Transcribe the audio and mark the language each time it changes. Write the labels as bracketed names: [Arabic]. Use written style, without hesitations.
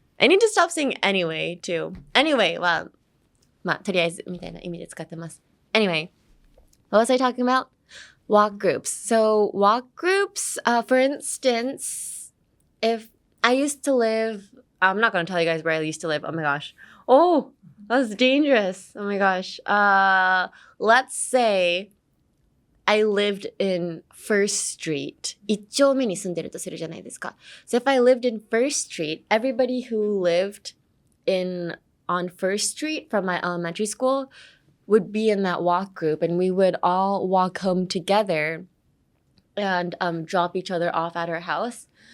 [English] I need to stop saying anyway too. [Japanese] Anyway, は、とりあえずみたいな意味で使ってます。 [English] Anyway, what was I talking about? Walk groups. So walk groups, for instance, if I used to live, I'm not going to tell you guys where I used to live. Oh my gosh. Oh, that was dangerous. Oh my gosh. Let's say I lived in First Street. [Japanese] 一丁目に住んでるとするじゃないですか. [English] So if I lived in First Street, everybody who lived on First Street from my elementary school would be in that walk group, and we would all walk home together and drop each other off at our house.